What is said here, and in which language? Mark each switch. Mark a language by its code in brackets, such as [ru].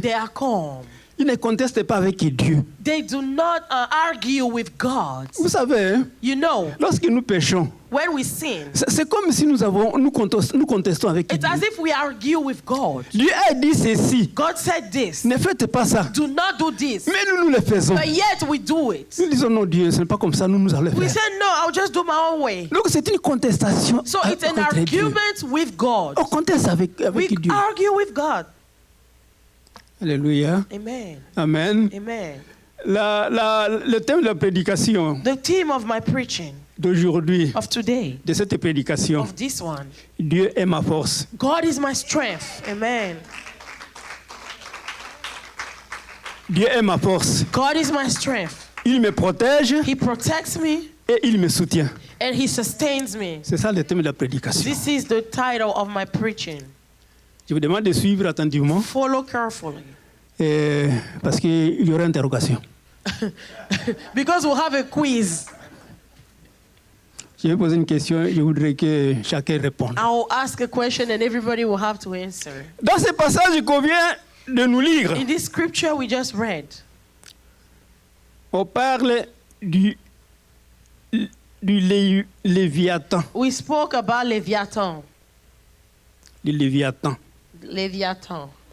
[en] They are calm. [fr] Ils ne contestent pas avec Dieu. [en] They do not argue with God. [fr] Vous savez, hein, [en] You know, [fr] lorsque nous péchons, [en] when we sin, [fr] c'est comme si nous contestons avec [en] it's [fr] Dieu. [en] as if we argue with God. [fr] Dieu a dit ceci. [en] God said this. [fr] Ne faites pas ça. [en] Do not do this. [fr] Mais nous le faisons. [en] But yet we do it. [fr] Nous disons non, Dieu, ce n'est pas comme ça, nous allons [en] We [fr] faire. [en] say, no, I'll just do my own way. [fr] Donc c'est une contestation. [en] So it's an [fr] contre Dieu. [en] argument with God. [fr] On conteste avec [en] We [fr] Dieu. [en] argue with God. [fr] Alléluia. [en] Amen. Amen. Amen. [fr] Le thème de la prédication [en] The theme of my preaching [fr] d'aujourd'hui, [en] of today, [fr] de cette prédication, [en] of this one, [fr] Dieu est ma force. [en] God is my strength. Amen. [fr] Dieu est ma force. [en] God is my strength. [fr] Il me protège [en] He protects me [fr] et il me soutient. [en] and He sustains me. [fr] C'est ça le thème de la prédication. [en] This is the title of my preaching. [fr] Je vous demande de suivre attentivement [en] Follow carefully [fr] parce qu'il y aura interrogation. [en] because we'll have a quiz. [fr] Je vais poser une question, je voudrais que chacun réponde. [en] I'll ask a question and everybody will have to answer. [fr] Dans ce passage qu'on vient de nous lire, [en] In this scripture we just read, [fr] on parle du Léviathan. [en] we spoke about Leviathan. [fr] Le Léviathan. [en] Leviathan.